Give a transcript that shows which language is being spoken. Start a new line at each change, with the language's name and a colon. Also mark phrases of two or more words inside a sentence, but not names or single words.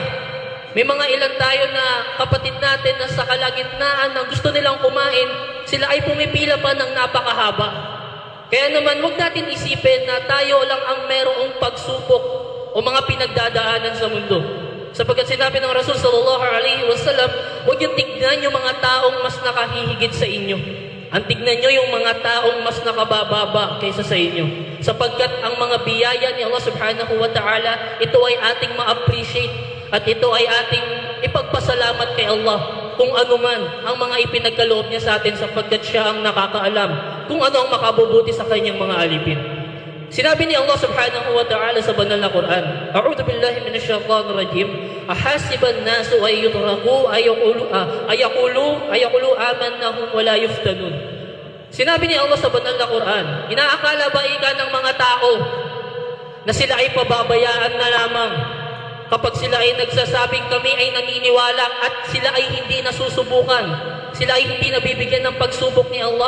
Filipino: May mga ilan tayo na kapatid natin na sa kalagitnaan ng gusto nilang kumain, sila ay pumipila pa ng napakahaba. Kaya naman, huwag natin isipin na tayo lang ang merong pagsubok o mga pinagdadaanan sa mundo. Sapagkat sinabi ng Rasul
Arabic: صلى الله عليه وسلم,
Filipino: huwag yung tignan yung mga taong mas nakahihigit sa inyo. Ang tignan nyo yung mga taong mas nakabababa kaysa sa inyo. Sapagkat ang mga biyaya ni Allah
Arabic: سبحانه وتعالى,
Filipino: ito ay ating ma-appreciate at ito ay ating ipagpasalamat kay Allah kung ano man ang mga ipinagkaloob niya sa atin sapagkat siya ang nakakaalam kung ano ang makabubuti sa kanyang mga alipin. Sinabi ni Allah
Arabic: سبحانه وتعالى
Filipino: sa banal na Quran,
Arabic: أعوذ بالله من الشيطان الرجيم, أحسب الناس أن يتركوا أن يقولوا آمنا وهم لا يفتنون.
Filipino: Sinabi ni Allah sa banal na Quran, inaakala ba ika ng mga tao na sila ay pababayaan na lamang kapag sila ay nagsasabing kami ay naniniwala at sila ay hindi nasusubukan, sila ay hindi nabibigyan ng pagsubok ni Allah?